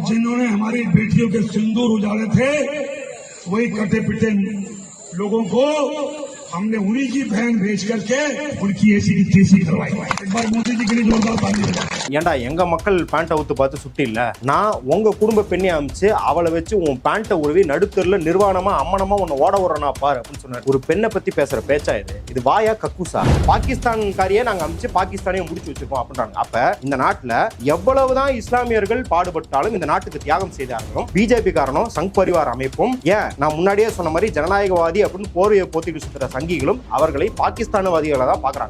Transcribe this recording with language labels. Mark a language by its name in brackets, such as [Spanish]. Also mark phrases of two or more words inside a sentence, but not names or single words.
[Hindi] जिन्होंने हमारी बेटियों के सिंदूर उजाड़े थे वही कटे पिटे लोगों को हमने उन्हीं की बहन भेज करके उनकी ऐसी की तैसी करवाई। एक बार मोदी जी के लिए जोरदार ताली बजाओ। [Tamil] ஏண்டா எங்க மக்கள் பேண்ட்டை ஊத்து பார்த்து சுட்டி இல்ல, நான் உங்க குடும்ப பெண்ணை அமைச்சு அவளை வச்சு உன் பேண்ட்டை உருவி நடுத்தருல நிர்வாணமா அம்மனமா உன்னை ஓட விடுறனா பாரு அப்படின்னு சொன்னார். ஒரு பெண்ணை பத்தி பேசுற பேச்சா இது வாயா கக்கூசா? பாகிஸ்தான்காரியே நாங்க அமைச்சு பாகிஸ்தானையும் முடிச்சு வச்சிருக்கோம் அப்படின்றாங்க. அப்ப இந்த நாட்டுல எவ்வளவுதான் இஸ்லாமியர்கள் பாடுபட்டாலும் இந்த நாட்டுக்கு தியாகம் செய்தாலும் பிஜேபி காரணம் சங் பரிவார் அமைப்பும் ஏன் நான் முன்னாடியே சொன்ன மாதிரி ஜனநாயகவாதி அப்படின்னு போர்வையை போத்திட்டு சுத்துற சங்கிகளும் அவர்களை பாகிஸ்தானவாதிகளை தான் பாக்குறாங்க.